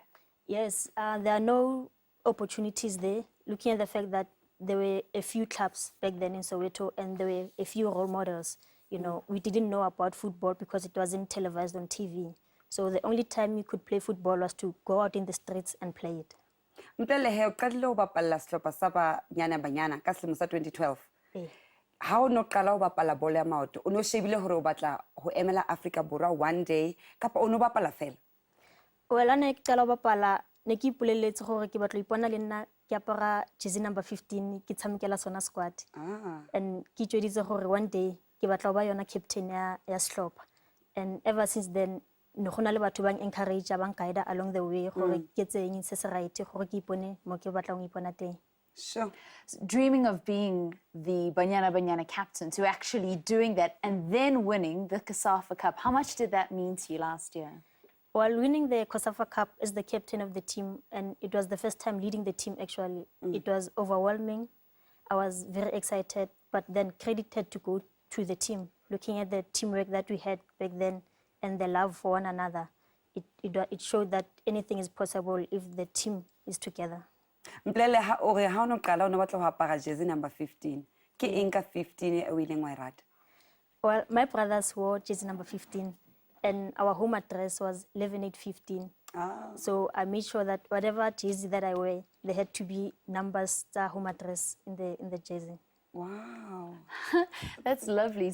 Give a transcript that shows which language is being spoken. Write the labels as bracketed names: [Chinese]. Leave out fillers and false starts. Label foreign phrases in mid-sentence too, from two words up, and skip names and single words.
[English] Yes, there are no opportunities there. Looking at the fact that there were a few clubs back then in Soweto and there were a few role models. You know, we didn't know about football because it wasn't televised on TV. So the only time you could play football was to go out in the streets and play it. [Southern Sotho] Mtlelehe, uqalile ubapala sehlopha sa Banyana Banyana ka selemo sa 2012. Ha o no qala ho bapala bolo ya maoto, o no shebile hore o batla ho emela Africa Borwa [English] one day [Southern Sotho] kapa o no bapala fela? [Tswana] Well, ana ke qala ho bapala ne ke ipoleletse gore ke batla ipona le nna ke apara [English] jersey number 15 [Tswana] ke tshamekela sona squad. And ke itjweditse gore [English] one day [Tswana] ke batla ba yona captain ya sehlopha. [English] And ever since then [Tswana] ne gona le batho bang encourage bang guide [English] along the way [Tswana] gore ke tseng se se right gore ke ipone mo ke batla go ipona teng. [English] Sure. Dreaming of being the Banyana Banyana captain, to actually doing that and then winning the COSAFA Cup. How much did that mean to you last year? While winning the COSAFA Cup as the captain of the team, and it was the first time leading the team actually, it was overwhelming. I was very excited, but then credit had to go to the team. Looking at the teamwork that we had back then and the love for one another, it showed that anything is possible if the team is together. [Southern Sotho] Mplele ha ore ha ono qala ono batla ho apara [English] jersey number 15. [Southern Sotho] Ke eng ka 15 e o ileng wa e rata? [English] Well, my brothers wore jersey number 15, and our home address was 11815. So I made sure that whatever jersey that I wear, there had to be numbers, home address in the jersey. Wow. That's lovely.